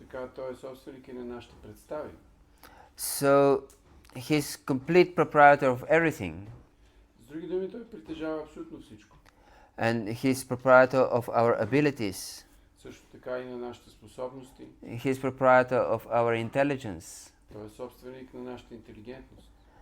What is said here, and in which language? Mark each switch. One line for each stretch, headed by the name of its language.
Bulgarian: така той е собственик и на нашите представи.
English: So he's complete proprietor of everything.
Bulgarian: С други думи, той притежава абсолютно всичко.
English: And he's proprietor of our abilities.
Bulgarian: Също така и на нашите способности.
English: He's proprietor of our intelligence.
Bulgarian: Той е собственик на нашата интелигентност.